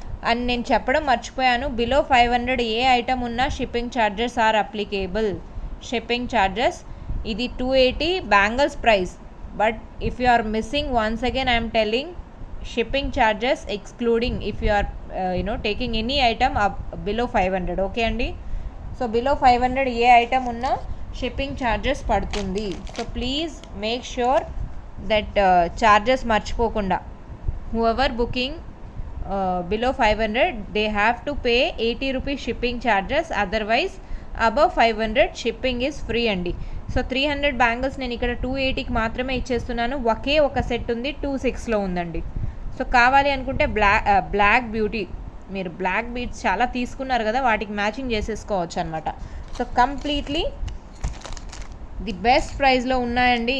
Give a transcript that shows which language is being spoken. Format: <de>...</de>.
<te>And నేను చెప్పడం మర్చిపోయాను, బిలో 500 ఏ ఐటమ్ ఉన్నా</te> <en>Shipping charges are applicable.</en> <te>Shipping charges ఇది 280 bangles price</te> <en>But if you are missing, once again I'm telling, shipping charges excluding if you are taking any item below 500. Okay అండి.</en> <te>So below 500 ఏ item ఉన్నా shipping charges పడుతుంది.</te> <en>So please make sure that charges మర్చిపోకుండా, whoever booking below 500 they have to pay 80 rupees shipping charges, otherwise above 500 shipping is free అండి.</en> <te>So 300 bangles నేను ఇక్కడ 280కి మాత్రమే ఇచ్చేస్తున్నాను. ఒకే ఒక సెట్ ఉంది, 26లో ఉందండి. సో కావాలి అనుకుంటే బ్లాక్ బ్యూటీ, మీరు బ్లాక్ బీడ్స్ చాలా తీసుకున్నారు కదా, వాటికి మ్యాచింగ్ చేసేసుకోవచ్చు అనమాట. సో కంప్లీట్లీ ది బెస్ట్ ప్రైస్లో ఉన్నాయండి.</te>